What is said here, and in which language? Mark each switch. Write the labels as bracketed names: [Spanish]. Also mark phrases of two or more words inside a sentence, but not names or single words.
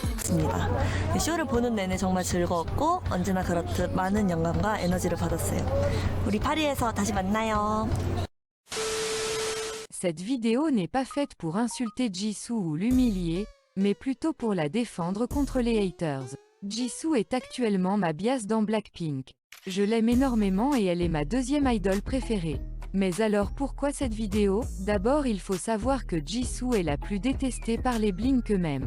[Korean] 좋았습니다. 쇼를 보는 내내 정말 즐거웠고 언제나 그렇듯 많은 영감과 에너지를 받았어요. 우리 파리에서 다시 만나요. [French] Cette vidéo n'est pas faite pour insulter Jisoo ou l'humilier, mais plutôt pour la défendre contre les haters. Jisoo est actuellement ma bias dans Blackpink. Je l'aime énormément et elle est ma deuxième idole préférée. Mais alors pourquoi cette vidéo? D'abord il faut savoir que Jisoo est la plus détestée par les Blink eux-mêmes.